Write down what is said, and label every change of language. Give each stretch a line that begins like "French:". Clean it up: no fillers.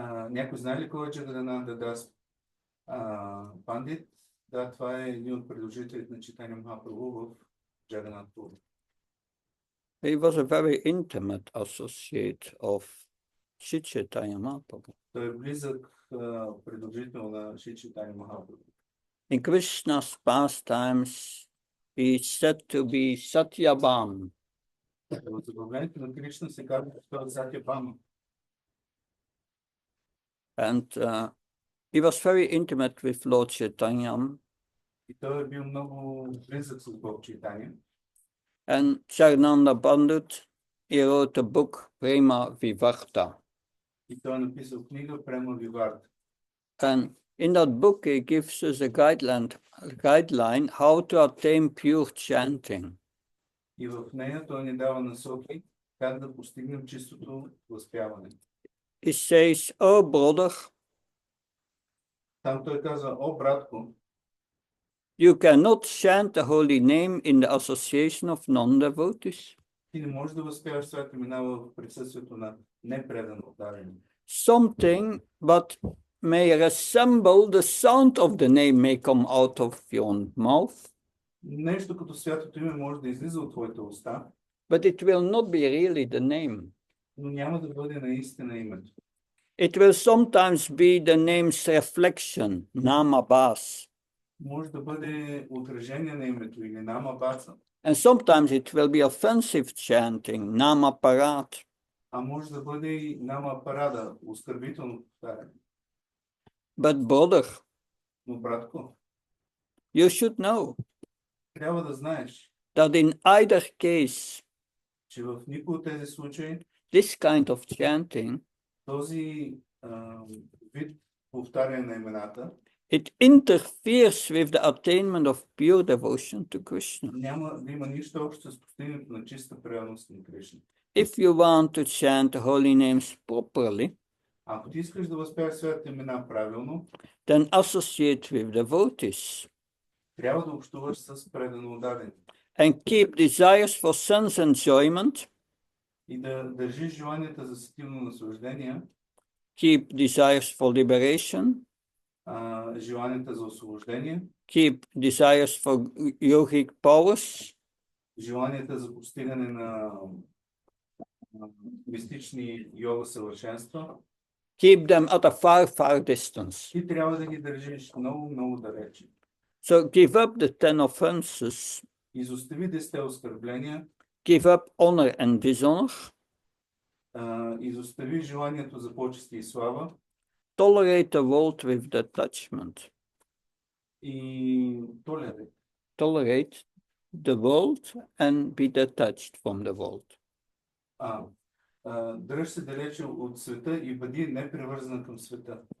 Bulgarian: Някой знае ли кой е Джагадананда Дас Пандит? Да, това е един от предложителите на Чайтanya Махапрабху в Джаганат Пури.
English: He was a very intimate associate of Sri Chaitanya Mahaprabhu.
Bulgarian: Той е близък предложител на Шри Чайтanya Махапрабху.
English: In Krishna's pastimes, he is said to be Satyabham.
Bulgarian: В забавлението на Кришна се казва, че той е Сатябхама.
English: And he was very intimate with Lord Chaitanya.
Bulgarian: И той е бил много близък с Бог Чайтanya.
English: And Jagadananda Pandit, he wrote a book, Prema Vivarta.
Bulgarian: И той е написал книга Према Виварта.
English: And in that book, he gives us a guideline how to attain pure chanting.
Bulgarian: И в нея той ни дава насоки как да постигнем чистото възпяване.
English: He says, oh brother,
Bulgarian: Там той казва, о братко,
English: you cannot chant the holy name in the association of non-devotees.
Bulgarian: ти не можеш да възпяваш своите имена в присъствието на непредано отдарение.
English: Something but may resemble the sound of the name may come out of your mouth,
Bulgarian: Нещо като святото име може да излиза от твоите уста,
English: but it will not be really the name.
Bulgarian: но няма да бъде наистина името.
English: It will sometimes be the name's reflection, namabhas,
Bulgarian: Може да бъде отражение на името или нама баца,
English: and sometimes it will be offensive chanting, namaparat.
Bulgarian: а може да бъде и нама парада, оскърбително повтаряне.
English: But brother,
Bulgarian: Но братко,
English: you should know
Bulgarian: трябва да знаеш,
English: that in either case,
Bulgarian: че в никой от тези случаи
English: this kind of chanting,
Bulgarian: този вид повтаряне на имената
English: it interferes with the attainment of pure devotion to Krishna.
Bulgarian: няма да има нищо общо с постигането на чиста преданост на Кришна.
English: If you want to chant the holy names properly,
Bulgarian: Ако ти искаш да възпяваш своите имена правилно,
English: then associate with devotees
Bulgarian: трябва да общуваш с предано отдадени
English: and keep desires for sense enjoyment,
Bulgarian: и да държиш желанията за сетивно наслаждение,
English: keep desires for liberation,
Bulgarian: желанията за освобождение,
English: keep desires for yogic powers,
Bulgarian: желанията за постигане на мистични йога съвършенства,
English: keep them at a far, far distance.
Bulgarian: ти трябва да ги държиш много, много далече.
English: So give up the 10 offenses,
Bulgarian: Изостави 10 оскърбления,
English: give up honor and dishonor,
Bulgarian: изостави желанието за почести и слава
English: tolerate the world with detachment.
Bulgarian: и
English: Tolerate the world and be detached from the world.
Bulgarian: Дръж се далече от света и бъди непривързан към света.